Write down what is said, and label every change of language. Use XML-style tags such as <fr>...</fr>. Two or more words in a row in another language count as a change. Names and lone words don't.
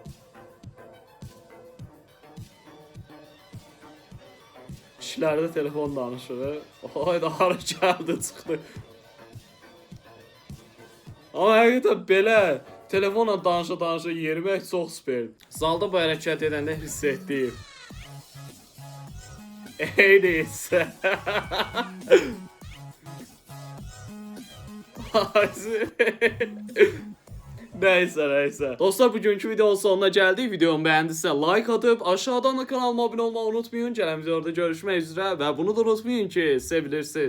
<az>İşlərdə telefon danışır. Hayda hara gəldi çıxdı. Amma həqiqətən belə telefonla danışa yerimək çox super. Zalda bu hərəkət edəndə hiss etdim. Ey neysə.</az> <tr>Neyse. Dostlar bugünkü videonun sonuna geldik. Videomu beğendiyse like atıp aşağıdan da kanalıma abone olmayı unutmayın. Gelen videoda görüşmek üzere ve bunu da unutmayın ki sevilirsiniz.</tr>